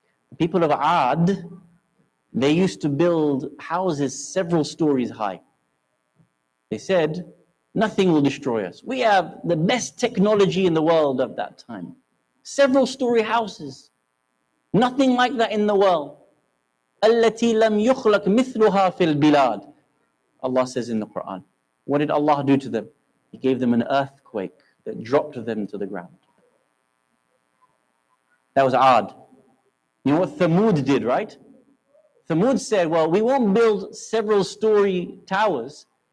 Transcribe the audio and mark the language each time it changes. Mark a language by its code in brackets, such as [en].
[en] The people of Ad, they used to build houses several stories high. They said, nothing will destroy us. We have the best technology in the world of that time. Several story houses. Nothing like that in the world. [ar] التي لم يخلق مثلها في البلاد. [en] Allah says in the Quran. What did Allah do to them? He gave them an earthquake that dropped them to the ground. That was Ad. You know what Thamud did, right? Thamud said, well, we won't build several story towers.